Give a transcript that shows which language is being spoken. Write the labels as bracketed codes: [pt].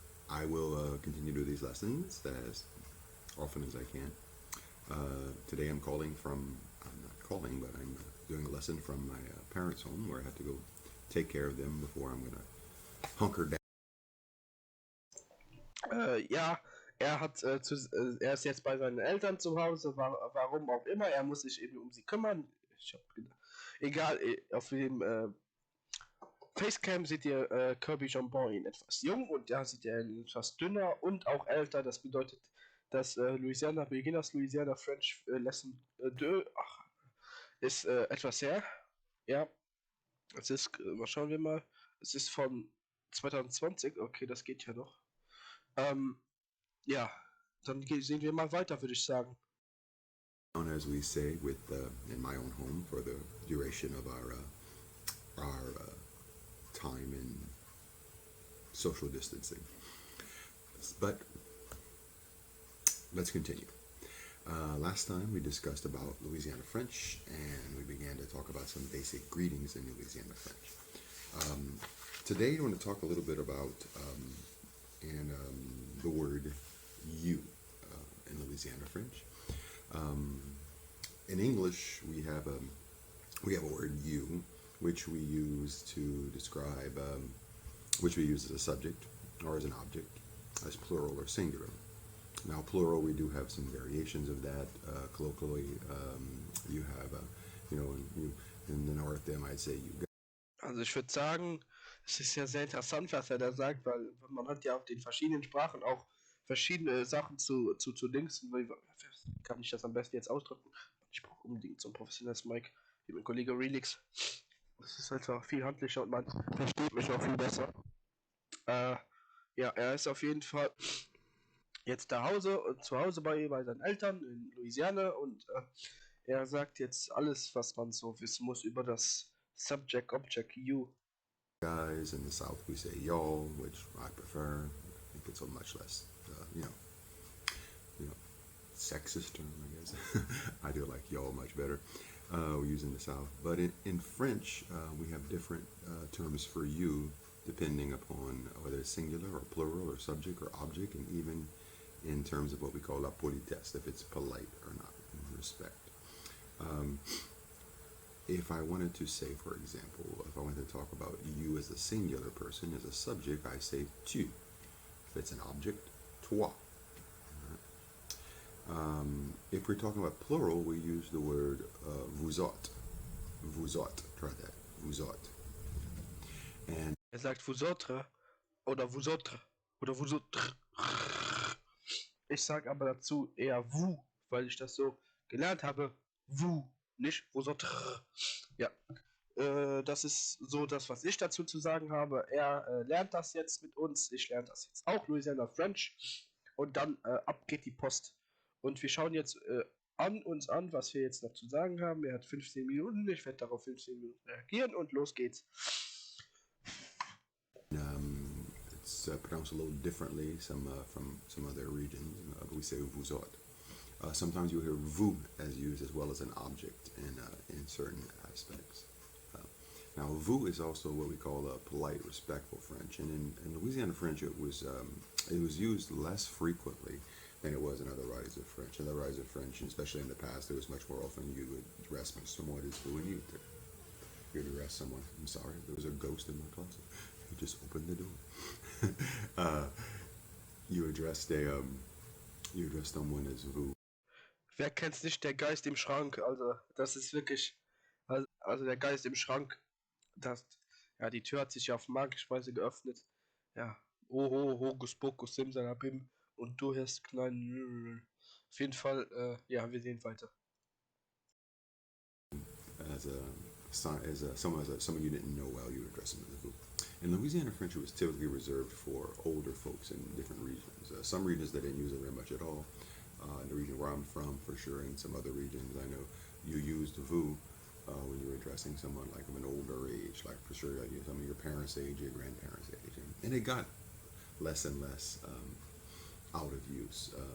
[en] I will continue to do these lessons as often as I can. Today I'm not calling, but I'm doing a lesson from my parents' home where I have to go take care of them before I'm going to hunker down. [de] Ja, er ist jetzt bei seinen Eltern zu Hause, warum auch immer. Er muss sich eben um sie kümmern. Egal, auf dem Facecam seht ihr Kirby JAmbon in etwas jung und da sieht er etwas dünner und auch älter. Das bedeutet, dass Beginners Louisiana French Lesson 2 ist etwas her. Ja, es ist, schauen wir mal, es ist von 2020. Okay, das geht ja noch. Ja, dann sehen wir mal weiter, würde ich sagen. [en] As we say in my own home for the duration of our time in social distancing. But let's continue. Last time we discussed about Louisiana French and we began to talk about some basic greetings in Louisiana French. Today I want to talk a little bit about the word you in Louisiana French. In English, we have a word you, which we use to describe, which we use as a subject or as an object, as plural or singular. Now, plural, we do have some variations of that. Colloquially, you have, in the north, they might say you. [de] Also ich würde sagen, es ist ja sehr interessant, was er da sagt, weil man hat ja auf den verschiedenen Sprachen auch verschiedene Sachen zu Dingsen. Wie kann ich das am besten jetzt ausdrücken? Ich brauche unbedingt so ein professionelles Mic wie mein Kollege Relix. Das ist einfach viel handlicher und man versteht mich auch viel besser. Ja, er ist auf jeden Fall jetzt zu Hause bei seinen Eltern in Louisiana und er sagt jetzt alles, was man so wissen muss über das [en] Subject, Object, you. Guys in the South, we say y'all, which I prefer. I think it's a much less, sexist term, I guess. I do like y'all much better. We use in the South, but in French, we have different terms for you, depending upon whether it's singular or plural or subject or object, and even in terms of what we call la politesse, if it's polite or not, in respect. If I wanted to say, for example, if I wanted to talk about you as a singular person, as a subject, I say tu. If it's an object, toi. If we're talking about plural, we use the word vous autres. Vous autres, try that. Vous autres. And [de] sagt vous autres oder vous autres oder vous autres. Ich sage aber dazu eher vous, weil ich das so gelernt habe. Vous, nicht vous autres. Ja, das ist so das, was ich dazu zu sagen habe. Er lernt das jetzt mit uns. Ich lerne das jetzt auch, Louisiana French. Und dann ab geht die Post. Und wir schauen jetzt uns an, was wir jetzt noch zu sagen haben. Er hat 15 Minuten. Ich werde darauf 15 Minuten reagieren und los geht's. [en] It's pronounced a little differently from some other regions. We say vous autres. Sometimes you'll hear vous as used as well as an object in certain aspects. Now, vous is also what we call a polite, respectful French, and in Louisiana French, it was used less frequently than it was in other varieties of French. In other varieties of French, and especially in the past, it was much more often you would address someone as vous and you. You'd address someone. I'm sorry, there was a ghost in my closet. You just opened the door. You addressed someone as vous. [de] Wer kennt's nicht, der Geist im Schrank? Also, das ist wirklich. Also der Geist im Schrank. Das, ja, die Tür hat sich ja auf magische Weise geöffnet. Ja. Oho, Hokus Pokus, Simsalabim. Und du hörst kleinen. Auf jeden Fall, ja, wir sehen weiter. [en] Someone you didn't know well, you would address them as vous. In Louisiana French, it was typically reserved for older folks in different regions. Some regions they didn't use it very much at all. In the region where I'm from, for sure, in some other regions, I know you used vous when you were addressing someone like of an older age, like for sure, like some of your parents' age, your grandparents' age, and it got less and less out of use.